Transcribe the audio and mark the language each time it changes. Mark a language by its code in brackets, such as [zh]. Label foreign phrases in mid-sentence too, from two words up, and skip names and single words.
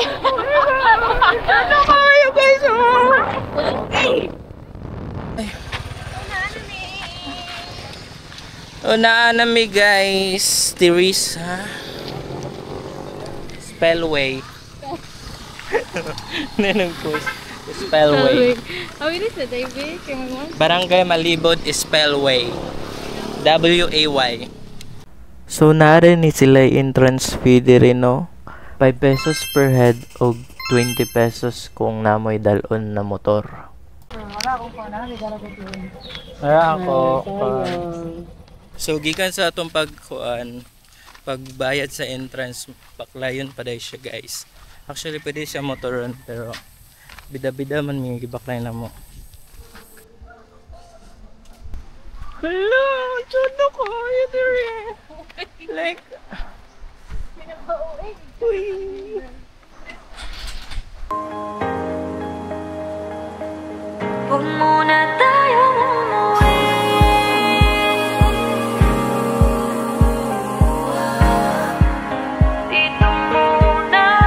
[ceb] Ano kayo guys? Unaan na mi guys. Teresa Spellway. Nanong post Spellway. Oh, ini sa David. Barangay Malibot Spellway. W-A-Y. So narin ni sila entrance fee diri no. 5 pesos [en] per head [ceb] o 20 pesos kung namoy dalon na motor. Wala ako. So gikan sa atong pagbayad sa entrance, baklayon pa dai siya guys. Actually pwede siya motoron pero bida-bida man may gibaklay na mo. Hello, chono ko diri. Like [tl] Huwag muna tayong umuwi. Dito muna.